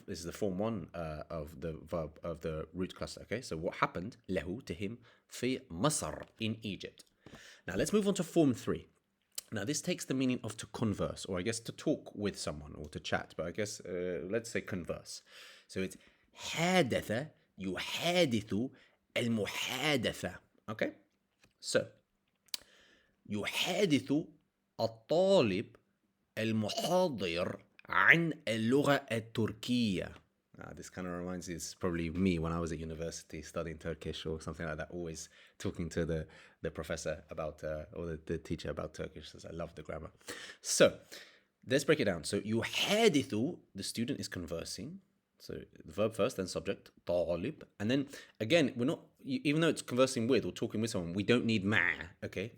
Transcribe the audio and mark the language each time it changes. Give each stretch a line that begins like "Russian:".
English: This is the form 1 of the verb of the root cluster. Okay, so what happened له to him
Arabic: في مصر
English: in Egypt. Now let's move on to form 3. Now this takes the meaning of to converse, or I guess to talk with someone or to chat. But I guess let's say converse. So it's حادث يحادث المحادثة. Okay, so
Arabic: يحادث الطالب المحاضر عن اللغة التركية.
English: This kind of reminds me, it's probably me when I was at university studying Turkish or something like that, always talking to the professor about, or the teacher about Turkish, because I love the grammar. So, let's break it down. So, يحادث, the student is conversing. So, the verb first, then subject, طالب. And then, again, we're not, even though it's conversing with or talking with someone, we don't need مع, okay?